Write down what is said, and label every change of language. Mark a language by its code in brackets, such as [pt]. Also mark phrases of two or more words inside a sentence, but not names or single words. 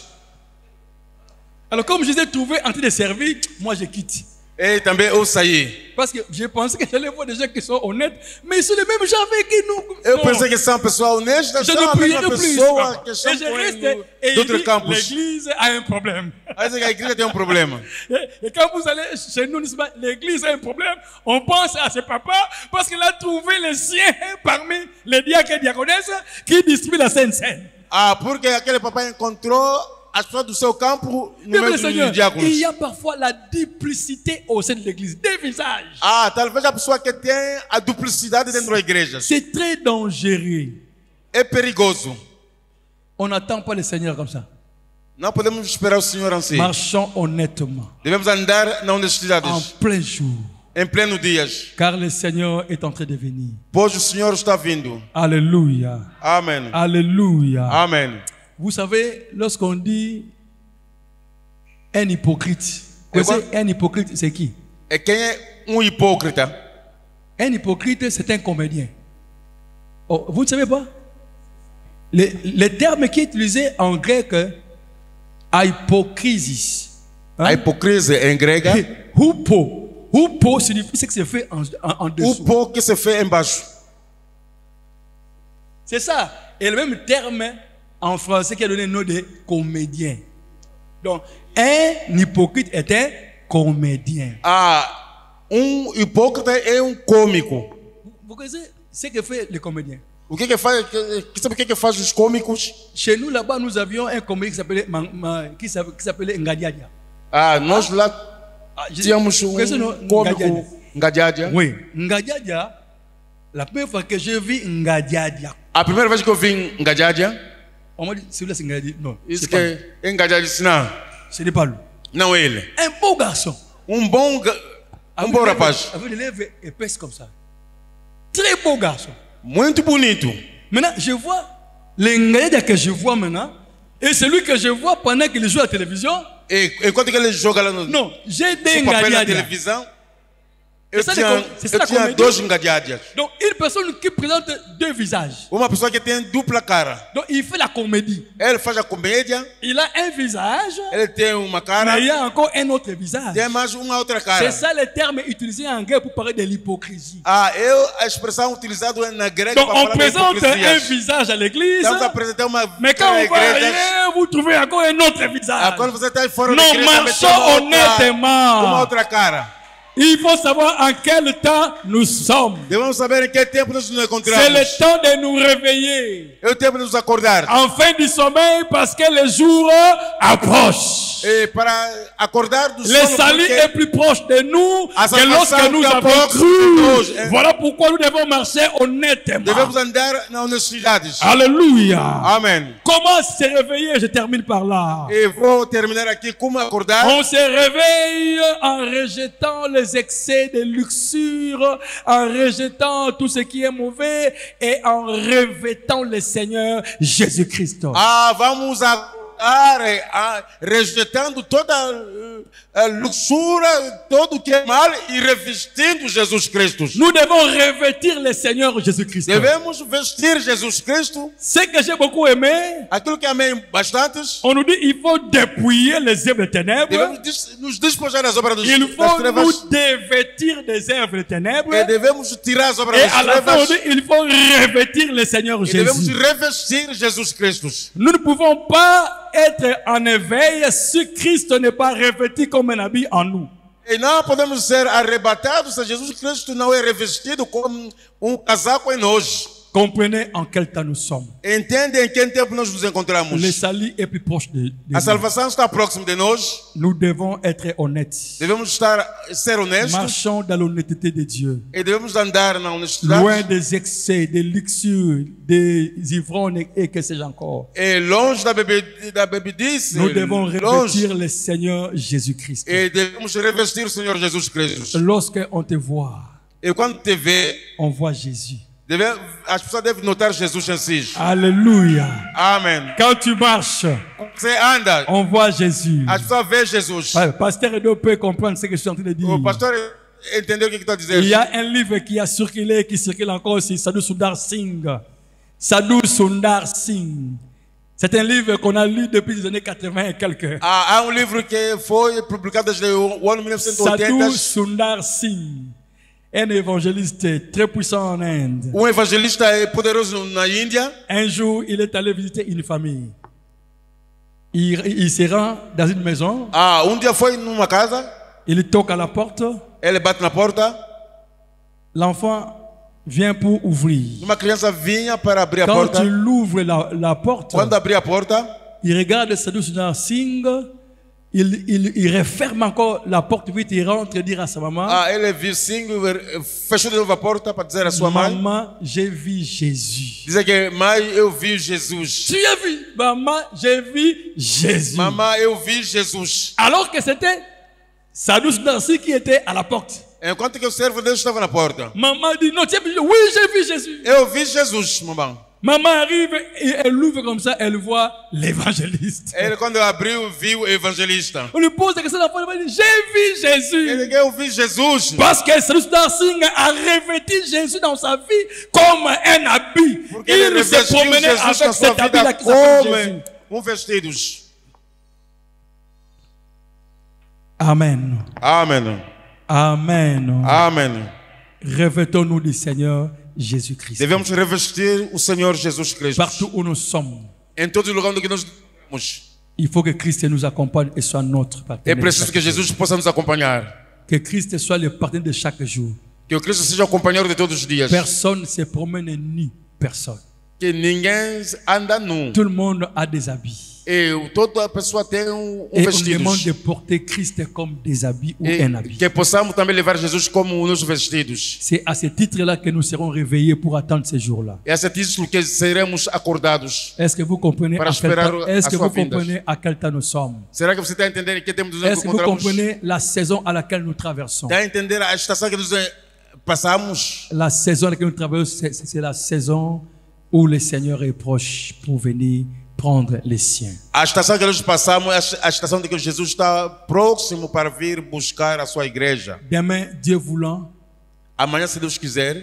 [fr] Alors comme je les ai trouvés en train de servir, moi je quitte. [pt] E também eu saí. [fr] Parce que je pensais que j'allais voir des gens qui sont honnêtes, mais ils sont les mêmes gens avec qui nous. [pt] Eu [fr] Non. [pt] pensei que são pessoas honestas, [fr] Je [pt] são [fr] ne [pt] a [fr] prierai [pt] mesma [fr] plus. [pt] pessoa que [fr] Et [pt] estão [fr] je [pt] com [fr] reste [pt] ele [fr] et il [pt] d'outros [fr] dit, [pt] campos. [fr] l'église a un problème. [pt] Aí diz que a igreja tem problema. [fr] Et quand vous allez chez nous, l'église a un problème, on pense à ce papa parce qu'il a trouvé les siens parmi les diacres et diaconesses qui distribuent la Sainte Seine. [pt] Porque aquele papai encontrou as pessoas do seu campo no [fr] Bien, [pt] meio [fr] le Seigneur, [pt] dos diáconos. [fr] il y a parfois la duplicité au sein de l'église, des visages. [pt] Talvez a pessoa que tem a duplicidade dentro da igreja. [fr] C'est très dangereux. [pt] É perigoso. [fr] On n'attend pas le Seigneur comme ça. [pt] Não podemos esperar o Senhor assim. [fr] Marchons honnêtement, [pt] Devemos andar na honestidade. [fr] en plein jour, [pt] Em pleno dias. [fr] car le Seigneur est en train de venir. [pt] Pois o Senhor está vindo. [fr] Alléluia. [pt] Amém. [fr] Alléluia. [pt] Amém. [fr] Vous savez, lorsqu'on dit un hypocrite, vous savez, un hypocrite, c'est qui? [pt] É quem é hipócrita? [fr] Un hypocrite, c'est un comédien. Oh, vous ne savez pas? Le terme qui est utilisé en grec, hypocrisis. Hein? [pt] A hipocrisia em grega. [fr] Hupo. Hupo signifie ce que se fait en dessous. [pt] O que se fait embaixo. [fr] C'est ça. Et le même terme en français qui a donné le nom de comédien. Donc, un hypocrite est un comédien. [pt] Hipócrita é cômico. [fr] Vous connaissez ce que fait le comédien? [pt] O que faz? Sabe o que faz os cômicos? [fr] Chez nous, là-bas, nous avions un comédien qui s'appelait Ngadiadia. [pt] Nós lá tínhamos Conhece cômico Ngadiadia. [fr] Oui, Ngadiadia. La première fois que je vis Ngadiadia, [pt] A primeira vez que eu vi Ngadiadia, [fr] on m'a dit, celui-là c'est Ngadiadia. Non, [pt] isso [fr] c'est pas lui. [pt] que Ngadiadia disse não, [fr] Ce n'est pas lui. [pt] não ele. [fr] Un beau garçon. [pt] Bom rapaz. [fr] Avec des lèvres épaisses comme ça. Très beau garçon. [pt] Muito bonito. [fr] Maintenant, je vois, les Ngadiadia que je vois maintenant, Et celui que je vois pendant qu'il joue à la télévision, [pt] enquanto que ele joga lá no [fr] non, j'ai des [pt] papel na [fr] ngadiadia. [pt] televisão, [fr] C'est ça la [pt] tinha [fr] comédie. [pt] dois ngadiadas. [fr] Donc, une personne qui présente deux visages. [pt] Uma pessoa que tem dupla cara. [fr] Donc, il fait la comédie. [pt] Ele faz a comédia, [fr] Il a un visage, [pt] ele tem uma cara, [fr] mais il y a encore un autre visage. [pt] tem mais uma outra [fr] C'est [pt] cara. [fr] ça le terme utilisé en anglais pour parler de l'hypocrisie. [pt] A expressão utilizada na grega [fr] Donc, [pt] para [fr] on [pt] falar da [fr] présente un [pt] hipocrisia. [fr] visage à l'église, [pt] Estamos a apresentar uma [fr] mais quand on va [pt] igreja. [fr] ailleurs, vous trouvez encore un autre visage. [pt] Quando você está fora da [fr] Nous [pt] igreja, também tem [fr] marchons [pt] uma [fr] honnêtement. [pt] outra cara. [fr] Il faut savoir en quel temps nous sommes. [pt] Devemos saber em que tempo nós nos [fr] C'est [pt] encontramos. [fr] le temps de nous réveiller. [pt] É o tempo de nos acordar. [fr] En fin du sommeil, parce que le jour approche. [pt] E para acordar do [fr] Le [pt] sono, [fr] salut [pt] porque [fr] est plus proche de nous [pt] A [fr] que lorsque [pt] salvação [fr] nous [pt] está [fr] avons [pt] próximo de nós. [fr] cru. Voilà pourquoi nous devons marcher honnêtement. [pt] devemos andar na honestidade. [fr] Alléluia. [pt] Amém. [fr] Comment se réveiller? Je termine par là. [pt] E vou terminar aqui como acordar. [fr] On se réveille en rejetant les excès de luxure, en rejetant tout ce qui est mauvais et en revêtant le Seigneur Jésus-Christ. [pt] Vamos acordar rejeitando toda a luxúria, tudo que é mal e revestindo Jesus Cristo. [fr] Nous devons revêtir le Seigneur Jésus-Christ. [pt] Devemos vestir Jesus Cristo. [fr] Ce que j'ai beaucoup aimé, [pt] Aquilo que amei bastante. [fr] on nous dit il faut dépouiller les œuvres des ténèbres. [pt] Devemos nos despojar das obras das [fr] Il faut [pt] trevas. [fr] nous dévêtir des œuvres des ténèbres. [pt] E devemos tirar as obras [fr] Et [pt] das [fr] à la fin, on [pt] trevas. [fr] dit il faut revêtir le Seigneur [pt] E devemos [fr] Jésus. [pt] revestir Jesus Cristo. [fr] Nous ne pouvons pas être en éveil si Christ n'est pas revêtu comme un habit en nous. [pt] E não podemos ser arrebatados se Jesus Cristo não é revestido como casaco em nós. [fr] Comprenez en quel temps nous sommes. [pt] Entende em que tempo nós nos encontramos? [fr] Le salut est plus proche de [pt] A [fr] nous. [pt] salvação está próximo de nós. [fr] Nous devons être honnêtes. [pt] Devemos ser honestos [fr] Marchons dans l'honnêteté de Dieu. [pt] e devemos andar na honestidade. [fr] Loin des excès, des luxures, des ivrognes et que sais-je encore. [pt] E longe da bebidice. [fr] Nous devons [pt] Longe. [fr] revêtir le Seigneur Jésus-Christ. [pt] E devemos revestir o Senhor Jesus Cristo. [fr] Lorsqu'on te voit, [pt] E quando te vê, [fr] on voit Jésus. [pt] as pessoas devem notar Jesus em si. [fr] Alléluia. [pt] Amém. [fr] Quand tu marches, [pt] Você anda, [fr] on voit Jésus. [pt] as pessoas veem Jesus. [fr] Ouais, Pasteur Edo peut comprendre ce que je suis en train de dire. [pt] O pastor entendeu o que está dizendo. [fr] Il y a un livre qui a circulé, qui circule encore aussi, Sadhu Sundar Singh. [pt] Sadhu Sundar Singh. [fr] C'est un livre qu'on a lu depuis les années 80 et quelques. [pt] Há livro que foi publicado desde o ano 1980. [fr] Sadhu Sundar Singh, un évangéliste très puissant en Inde. [pt] Evangelista poderoso na Índia. [fr] Un jour, il est allé visiter une famille. Il se rend dans une maison, [pt] Dia foi numa casa. [fr] il toque à la porte, [pt] Ele bate na porta. [fr] l'enfant vient pour ouvrir. [pt] Uma criança vinha para abrir a [fr] Quand [pt] porta. [fr] il ouvre la porte, [pt] Quando abria a porta, [fr] il regarde Sadhu Sundar Singh, il referme encore la porte vite, il rentre et dit à sa maman, [pt] ele viu sim, fechou de novo a porta para dizer à sua mãe. [fr] maman, j'ai vu Jésus. [pt] Dizer que mãe, eu vi Jesus. [fr] Tu as vu? Maman, j'ai vu Jésus. [pt] Mamãe, eu vi Jesus. [fr] Alors que c'était Sadhu Sundar Singh qui était à la porte. [pt] Enquanto que o servo de Deus estava na porta. [fr] Maman dit, non, tu as vu? Oui, j'ai vu Jésus. [pt] Eu vi Jesus, mamãe. [fr] Maman arrive et elle ouvre comme ça, elle voit l'évangéliste. [pt] Ele, quando abriu, viu o evangelista. [fr] On lui pose la question, l'enfant dit, j'ai vu Jésus. [pt] Ele que eu vi Jesus. [fr] Parce que Sadhu Sundar Singh a revêtu Jésus dans sa vie comme un habit. [pt] Porque ele [fr] Il se [pt] revestiu [fr] promenait [pt] Jesus [fr] avec [pt] na sua [fr] cet habit-là [pt] vida [fr] qui s'appelle Jésus. [pt] como vestidos. [fr] Amen. [pt] Amém. [fr] Amen. [pt] Amém. [fr] Revêtons-nous du Seigneur Jésus-Christ. [pt] Devemos revestir o Senhor Jesus Cristo. [fr] Partout où nous sommes, [pt] Em todos os lugares onde nós estamos. [fr] il faut que Christ nous accompagne et soit notre [pt] É [fr] partenaire. [pt] preciso [fr] chaque [pt] que [fr] jour. [pt] Jesus possa nos acompanhar. [fr] Que Christ soit le partenaire de chaque jour. [pt] Que o Cristo seja o companheiro de todos os dias. [fr] Personne ne se promène nu. Personne. [pt] Que ninguém anda nu. [fr] Tout le monde a des habits. [pt] Toda pessoa tem [fr] Et on [pt] vestido. [fr] demande de porter Christ comme des habits ou un habit. [pt] Que possamos também levar Jesus como nos vestidos. [fr] C'est à ce titre-là que nous serons réveillés pour attendre ces jours-là. [pt] É esse título que seremos acordados. [fr] Est-ce que vous comprenez [pt] Para [fr] à quel [pt] esperar [fr] temps, est-ce [pt] a [fr] que [pt] sua [fr] vous [pt] vinda. [fr] comprenez à quel temps nous sommes? [pt] Será que você está entendendo em que tempo nos [fr] Est-ce que vous [pt] encontramos? [fr] comprenez la saison à laquelle nous traversons? [pt] Está a entender a estação que nos passamos? [fr] La saison à laquelle nous traversons, c'est la saison où le Seigneur est proche pour venir prendre les siens. [pt] A estação que nós passamos é a estação de que Jesus está próximo para vir buscar a sua igreja. [fr] Demain, Dieu voulant, [pt] Amanhã, se Deus quiser,